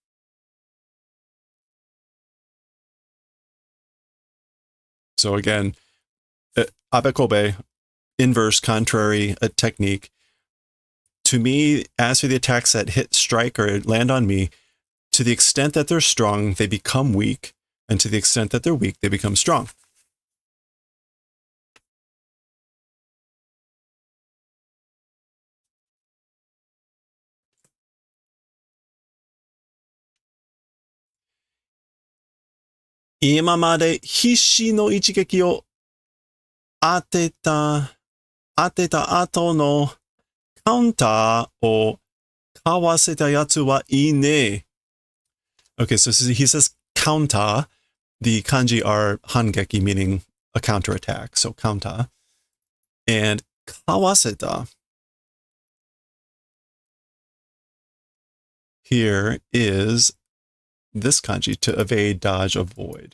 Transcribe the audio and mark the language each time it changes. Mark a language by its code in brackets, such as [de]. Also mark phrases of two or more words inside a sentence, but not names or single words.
[en] So again, abekobe, inverse, contrary, a technique. To me, as for the attacks that hit, strike, or land on me, to the extent that they're strong, they become weak. And to the extent that they're weak, they become strong. [ja] 今までひしの一撃を当てた後のカウンターをかわせた奴はいいね. [en] Okay, so he says counter. The kanji are hangeki, meaning a counterattack. So counter. And kawaseta here is this kanji, to evade, dodge, avoid.